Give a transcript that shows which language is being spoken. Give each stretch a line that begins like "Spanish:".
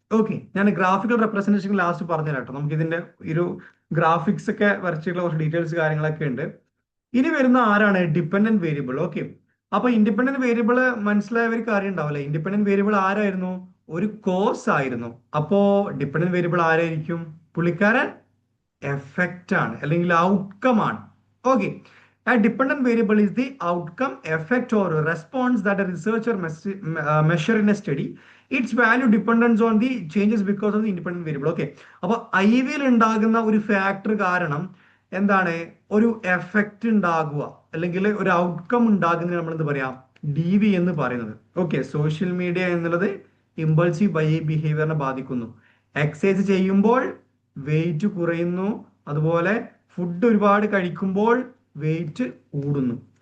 Malayalam: Okay, ഞാൻ graphical representation last പറഞ്ഞുതരാം കേട്ടോ. നമുക്ക് ഇതിന്റെ ഒരു ഗ്രാഫിക്സ് ഒക്കെ വരച്ചിട്ടുള്ള കുറച്ച് ഡീറ്റെയിൽസ് കാര്യങ്ങളൊക്കെ ഉണ്ട്. ഇനി വരുന്ന ആരാണ് ഡിപെൻഡന്റ് വേരിയബിൾ. ഓക്കെ, അപ്പൊ ഇൻഡിപെൻഡന്റ് വേരിയബിൾ മനസ്സിലായവർക്ക് കാര്യം ഉണ്ടാവില്ല. ഇൻഡിപെൻഡന്റ് വേരിയബിൾ ആരായിരുന്നു? ഒരു കോസ് ആയിരുന്നു. അപ്പോ ഡിപെൻഡന്റ് വേരിയബിൾ ആരായിരിക്കും? പുള്ളിക്കാരൻ എഫക്റ്റ് ആണ്, അല്ലെങ്കിൽ ഔട്ട്കം ആണ്.
English: Okay, a dependent variable is the outcome, effect or response that a researcher measure in a study. Its value depends on the changes because of the independent variable.
Malayalam: Okay, അപ്പോൾ ഐവിയിൽ ഉണ്ടാകുന്ന ഒരു factor കാരണം എന്താണ് ഒരു effect ഉണ്ടാകുക, അല്ലെങ്കിൽ ഒരു outcome ഉണ്ടാകുന്നതിന് നമ്മൾ എന്ത് പറയാം? DV എന്ന് പറയുന്നത്. ഓക്കെ, സോഷ്യൽ മീഡിയ എന്നുള്ളത് ഇമ്പൾസീവ് ബൈ ബിഹേവിയറിനെ ബാധിക്കുന്നു. എക്സസൈസ് ചെയ്യുമ്പോൾ വെയിറ്റ് കുറയുന്നു, അതുപോലെ ഫുഡ് ഒരുപാട് കഴിക്കുമ്പോൾ വെയിറ്റ് കൂടുന്നു.